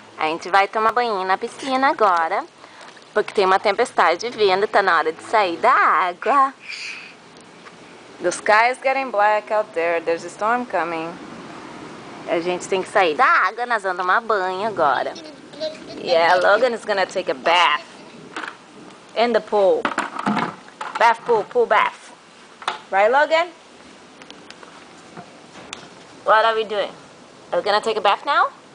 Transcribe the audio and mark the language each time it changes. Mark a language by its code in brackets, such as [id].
[pt] A gente vai tomar banho na piscina agora, porque tem uma tempestade vindo, tá na hora de sair da água. [en] The sky is getting black out there. There's a storm coming. [pt] A gente tem que sair da água, nós vamos tomar banho agora. [en] Yeah, Logan is gonna take a bath in the pool. Bath pool, pool bath. Right, Logan? What are we doing? Are we gonna take a bath now?